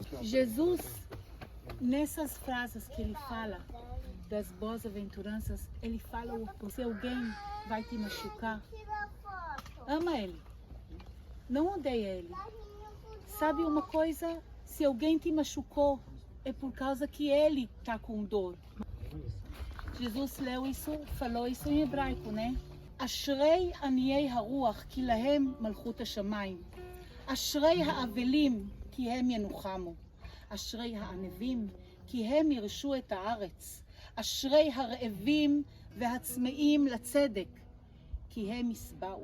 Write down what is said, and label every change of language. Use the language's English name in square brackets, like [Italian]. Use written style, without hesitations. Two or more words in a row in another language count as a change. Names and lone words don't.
[Portuguese] Jesus, nessas frases que ele fala, das boas aventuranças, ele fala: se alguém vai te machucar, ama ele, não odeia ele. Sabe uma coisa? Se alguém te machucou, é por causa que ele está com dor. Jesus leu isso, falou isso em hebraico, né? [Hebrew] אשרי עניי הרוח, כי להם מלכות השמים. אשרי האבלים, כי הם ינוחמו. אשרי הענוים, כי הם יירשו את הארץ. אשרי הרעבים והצמאים לצדק, כי הם ישבעו.